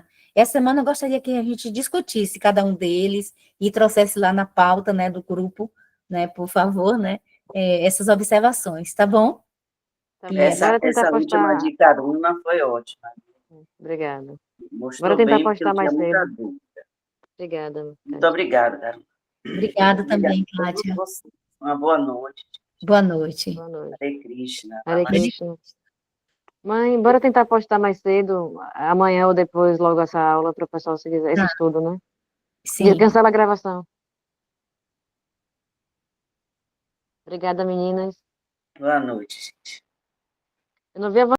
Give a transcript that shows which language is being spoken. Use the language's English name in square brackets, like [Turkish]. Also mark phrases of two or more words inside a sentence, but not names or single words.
[Portuguese] Essa semana eu gostaria que a gente discutisse cada um deles e trouxesse lá na pauta, né, do grupo, né, por favor, né, essas observações, tá bom? Tá E bem. Bora tentar Essa última postar. de Caruna foi ótima. Obrigada. Bora Mostrou tentar bem, porque eu postar tinha mais muita cedo. dúvida. Obrigada, Muito Kátia. obrigado, Caruna. Obrigada Obrigado também, a todos Kátia. vocês. Uma boa noite. Boa noite. Boa noite. Hare Krishna. Hare Namastê. Krishna. Mãe, bora tentar postar mais cedo, amanhã ou depois, logo essa aula, para o pessoal se quiser, esse Tá, estudo, né? E sim. cancela a gravação. Obrigada, meninas. Boa noite, gente. Eu não vi a